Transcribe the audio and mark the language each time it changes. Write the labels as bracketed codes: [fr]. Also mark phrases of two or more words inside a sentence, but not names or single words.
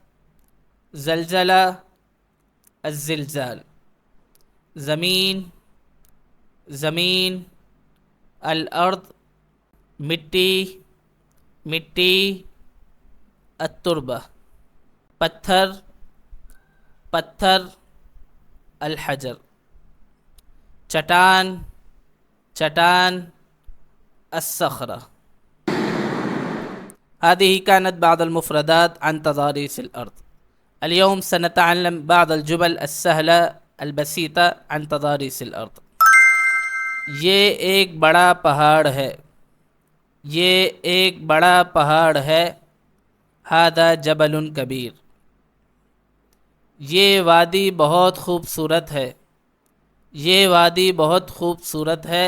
[ar] الزلزال، زمین، الارض، مٹی، التربہ، پتھر، الحجر، چٹان، الصخرة. هذه كانت بعض المفردات عن تضاريس الأرض. اليوم سنتعلم بعض الجمل السهلة البسيطة عن تضاريس الأرض. [ur] یہ ایک بڑا پہاڑ ہے. [ar] هذا جبل کبیر. [ur] یہ وادی بہت خوبصورت ہے.